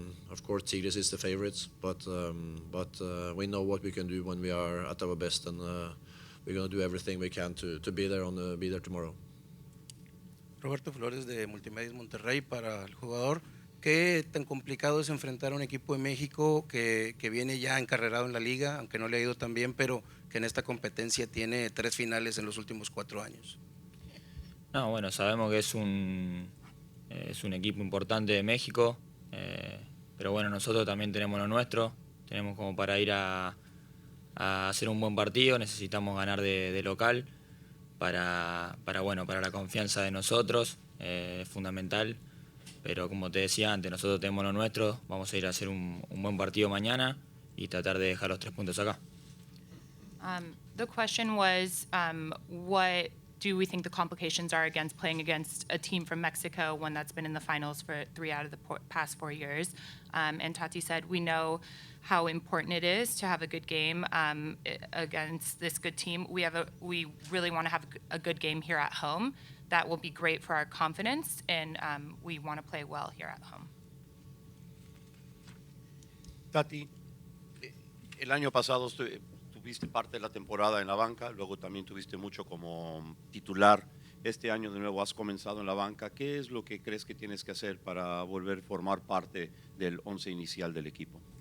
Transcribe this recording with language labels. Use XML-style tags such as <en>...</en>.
<en>Of course, Tigres is the favorites, but we know what we can do when we are at our best, and we're going to do everything we can to be there tomorrow.</en> <es>Roberto Flores de Multimedios Monterrey. Para el jugador, ¿qué tan complicado es enfrentar a un equipo de México que viene ya encarrerado en la liga, aunque no le ha ido tan bien, pero que en esta competencia tiene 3 finales en los últimos 4 años? No, bueno, sabemos que es un equipo importante de México, pero bueno, nosotros también tenemos lo nuestro, tenemos como para ir a hacer un buen partido, necesitamos ganar de local para la confianza de nosotros, es fundamental, pero como te decía antes, nosotros tenemos lo nuestro, vamos a ir a hacer un buen partido mañana y tratar de dejar los 3 puntos acá.</es> <en>The question was, what do we think the complications are playing against a team from Mexico, one that's been in the finals for 3 out of the past 4 years? And Taty said, we know how important it is to have a good game against this good team. We really want to have a good game here at home. That will be great for our confidence, and we want to play well here at home.</en> <es>Taty, el año pasado tuviste parte de la temporada en la banca, luego también tuviste mucho como titular. Este año de nuevo has comenzado en la banca. ¿Qué es lo que crees que tienes que hacer para volver a formar parte del 11 inicial del equipo?</es>